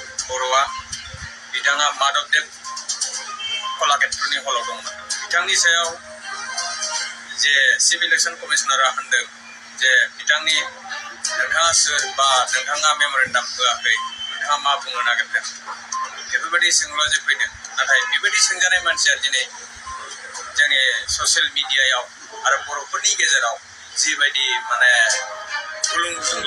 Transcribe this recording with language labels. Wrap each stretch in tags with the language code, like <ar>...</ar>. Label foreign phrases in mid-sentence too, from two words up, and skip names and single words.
<brx>Boroa bidanga Bolodeb Basumatary holo dongmon bitangni sayao je civil election commissioner handeng je bitangni nोंथाङा सोर बा नोंथाङा मेमोरेन्डाम होआखै नोंथाङा मा बुंनो नागिरदों बेफोरबायदि सोंलुआ जे फैदों नाथाय बेबायदि सोंजानाय मानसिया दिनै जोंनि ससियेल मिडियायाव आरो बर'फोरनि गेजेराव जिबायदि माने गुलुं गुजुं</brx>